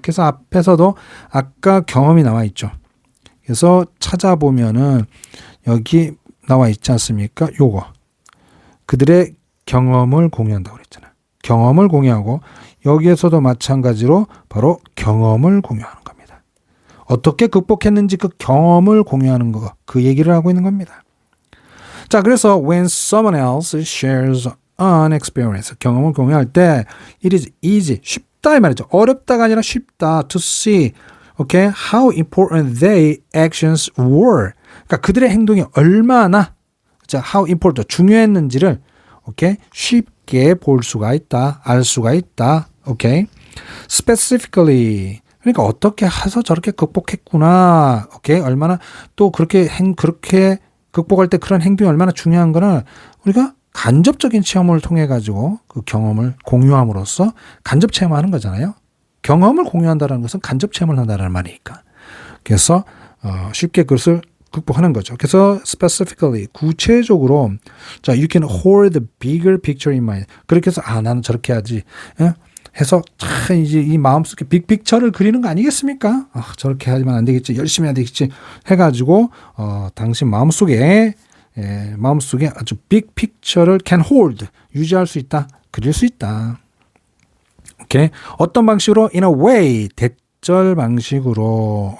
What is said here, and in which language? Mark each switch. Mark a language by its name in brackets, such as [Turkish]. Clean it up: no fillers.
[Korean] 그래서 앞에서도 아까 경험이 나와 있죠. 그래서 찾아보면은 여기 나와 있지 않습니까? 요거. 그들의 경험을 공유한다고 그랬잖아요. 경험을 공유하고 여기에서도 마찬가지로 바로 경험을 공유하는 겁니다. 어떻게 극복했는지 그 경험을 공유하는 거, 그 얘기를 하고 있는 겁니다. 자, 그래서 [English] when someone else shares an experience, [Korean] 경험을 공유할 때 [English] it is easy, [Korean] 쉽다 이 말이죠. 어렵다가 아니라 쉽다 [English] to see, okay, how important their actions were. [Korean] 그러니까 그들의 행동이 얼마나 [English] how important, [Korean] 중요했는지를 okay, 쉽게 볼 수가 있다, 알 수가 있다. 오케이. specifically. 그러니까 어떻게 해서 저렇게 극복했구나. 오케이. 얼마나 또 그렇게 극복할 때 그런 행동이 얼마나 중요한 거는 우리가 간접적인 체험을 통해 가지고 그 경험을 공유함으로써 간접 체험하는 거잖아요. 경험을 공유한다는 것은 간접 체험을 한다는 말이니까. 그래서 쉽게 그것을 극복하는 거죠. 그래서 [English] specifically [Korean] 구체적으로 자, [English] you can hold the bigger picture in mind. [Korean] 그렇게 해서 나는 저렇게 해야지. 해서 이제 이 마음속에 빅픽처를 그리는 거 아니겠습니까? 저렇게 하지만 안 되겠지. 열심히 해야 되겠지. 해가지고 당신 마음속에 아주 빅픽처를 [English] can hold [Korean] 유지할 수 있다. 그릴 수 있다. 오케이. 어떤 방식으로? [English] In a way [Korean] 대절 방식으로.